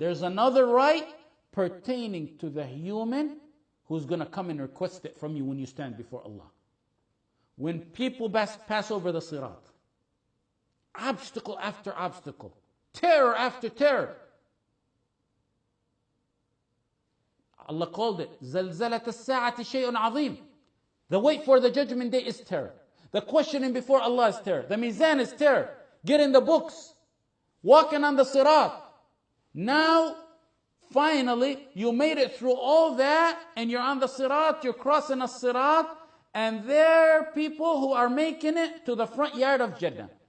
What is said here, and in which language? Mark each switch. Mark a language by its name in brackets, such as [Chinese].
[English] There's another right pertaining to the human who's going to come and request it from you when you stand before Allah. When people pass over the sirat, obstacle after obstacle, terror after terror. Allah called it [Arabic] زَلْزَلَةَ السَّاعَةِ شَيْءٌ عَظِيمٌ. [English] The wait for the judgment day is terror. The questioning before Allah is terror. The mizan is terror. Getting the books. Walking on the sirat. Now, finally, you made it through all that and you're on the sirat, you're crossing a sirat, and there are people who are making it to the front yard of Jannah.